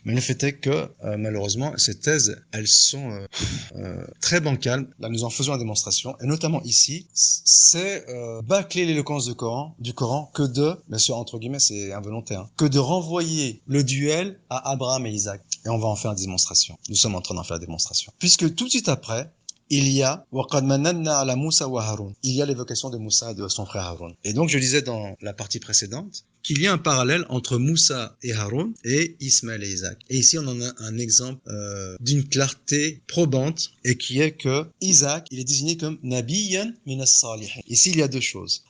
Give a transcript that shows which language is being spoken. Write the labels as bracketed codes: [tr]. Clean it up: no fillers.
[fr] Mais le fait est que, malheureusement, ces thèses, elles sont très bancales. Là, nous en faisons la démonstration, et notamment ici, c'est bâcler l'éloquence du Coran que de, bien sûr, entre guillemets, c'est involontaire, que de renvoyer le duel à Abraham et Isaac. Et on va en faire une démonstration. Nous sommes en train d'en faire la démonstration. Puisque tout de suite après, il y a [ar] وَقَدْ مَنَنَّا عَلَى مُوسَى وَهَارُونَ. [fr] Il y a l'évocation de Moussa et de son frère Haroun. Et donc je disais dans la partie précédente qu'il y a un parallèle entre Moussa et Haroun et Ismaël et Isaac. Et ici, on en a un exemple d'une clarté probante et qui est que Isaac, il est désigné comme [ar] Nabiyyan minas salihin. [fr] Ici, il y a deux choses.